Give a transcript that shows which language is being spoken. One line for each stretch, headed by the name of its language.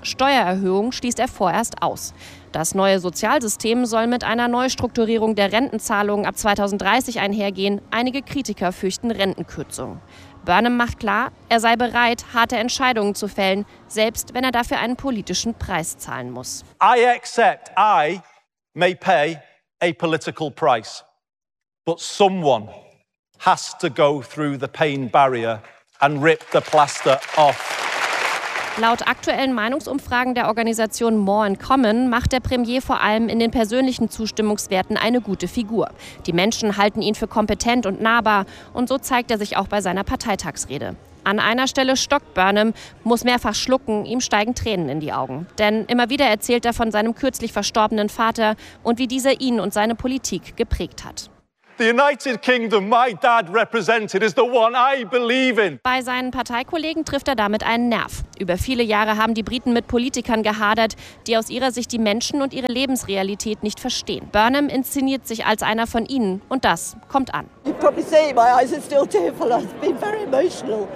German: Steuererhöhungen schließt er vorerst aus. Das neue Sozialsystem soll mit einer Neustrukturierung der Rentenzahlungen ab 2030 einhergehen. Einige Kritiker fürchten Rentenkürzungen. Burnham macht klar, er sei bereit, harte Entscheidungen zu fällen, selbst wenn er dafür einen politischen Preis zahlen muss.
English: I accept I may pay a political price, but someone has to go through the pain barrier and rip the plaster off.
German: Laut aktuellen Meinungsumfragen der Organisation More in Common macht der Premier vor allem in den persönlichen Zustimmungswerten eine gute Figur. Die Menschen halten ihn für kompetent und nahbar und so zeigt er sich auch bei seiner Parteitagsrede. An einer Stelle stockt Burnham, muss mehrfach schlucken, ihm steigen Tränen in die Augen. Denn immer wieder erzählt er von seinem kürzlich verstorbenen Vater und wie dieser ihn und seine Politik geprägt hat.
English: The United Kingdom my dad represented is the one I believe in.
German: Bei seinen Parteikollegen trifft er damit einen Nerv. Über viele Jahre haben die Briten mit Politikern gehadert, die aus ihrer Sicht die Menschen und ihre Lebensrealität nicht verstehen. Burnham inszeniert sich als einer von ihnen und das kommt an.
English: You've probably seen my eyes are still tearful. I've been very emotional.